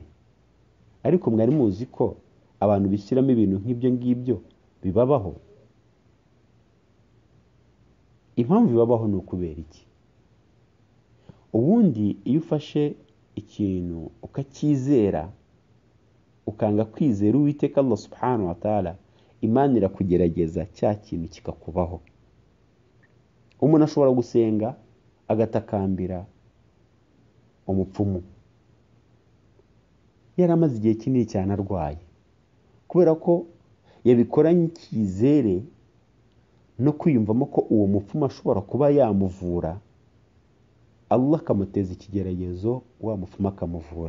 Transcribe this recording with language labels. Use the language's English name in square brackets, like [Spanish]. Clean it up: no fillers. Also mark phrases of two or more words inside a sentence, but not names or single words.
[Kinyarwanda] Ariko mwari muzi ko abantu bishyiramo ibintu nk'ibyo ngibyo bibabaho? Impamvu bibabaho ni ukubera iki? Ubundi iyo ufashe ikintu ukacyizera, ukanga kwizera Uwiteka [Arabic] الله سبحانه وتعالى, [Kinyarwanda] Imana irakugerageza cya kintu kikakubaho. Umuntu ashobora gusenga agatakambira umupfumu, yaramaze igihe kinini cyane arwaye, kubera ko yabikoranye icyizere no kwiyumvamo ko uwo mupfumu ashobora kuba yamuvura, Allah akamuteza ikigeragezo, wa mupfumu akamuvura.